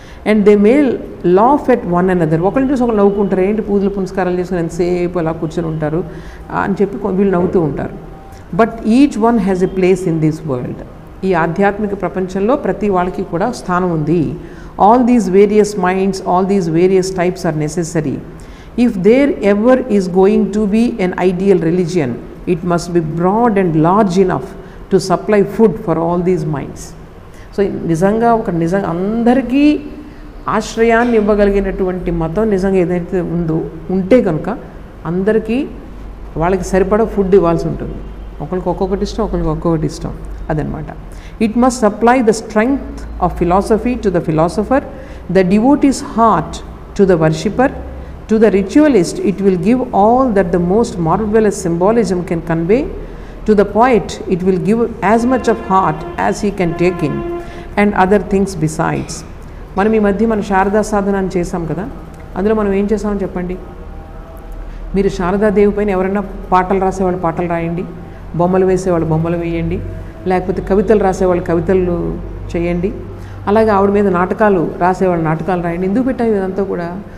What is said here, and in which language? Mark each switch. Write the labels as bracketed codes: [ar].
[en] And they may laugh at one another. [te] ఒకరిని చూసి ఒకరు నవ్వుకుంటారు, ఏంటి పూజలు పునస్కారాలు చేసుకుని ఎంతసేపు అలా కూర్చొని ఉంటారు అని చెప్పి వీళ్ళు నవ్వుతూ ఉంటారు. [en] But each one has a place in this world. [te] ఈ ఆధ్యాత్మిక ప్రపంచంలో ప్రతి వాళ్ళకి కూడా స్థానం ఉంది. [en] All these various minds, all these various types are necessary. If there ever is going to be an ideal religion, it must be broad and large enough to supply food for all these minds. [te] So నిజంగా అందరికీ ఆశ్రయాన్ని ఇవ్వగలిగినటువంటి మతం నిజంగా ఏదైతే ఉంటే కనుక అందరికీ వాళ్ళకి సరిపడా ఫుడ్ ఇవ్వాల్సి ఉంటుంది. ఒకరికి ఒక్కొక్కటి ఇష్టం, ఒకరికి ఒక్కొక్కటి ఇష్టం, అదనమాట. [en] It must supply the strength of philosophy to the philosopher, the devotee's heart to the worshipper. To the ritualist, it will give all that the most marvelous symbolism can convey. To the poet, it will give as much of heart as he can take in, and other things besides. [te] మనం ఈ మధ్య మన శారదా సాధన అని చేసాం కదా, అందులో మనం ఏం చేసామని చెప్పండి. మీరు శారదాదేవి పైన ఎవరైనా పాటలు రాసేవాళ్ళు పాటలు రాయండి, బొమ్మలు వేసేవాళ్ళు బొమ్మలు వేయండి, లేకపోతే కవితలు రాసేవాళ్ళు కవితలు చేయండి, అలాగే ఆవిడ మీద నాటకాలు రాసేవాళ్ళు నాటకాలు రాయండి. ఎందుకు పెట్టాము ఇదంతా కూడా?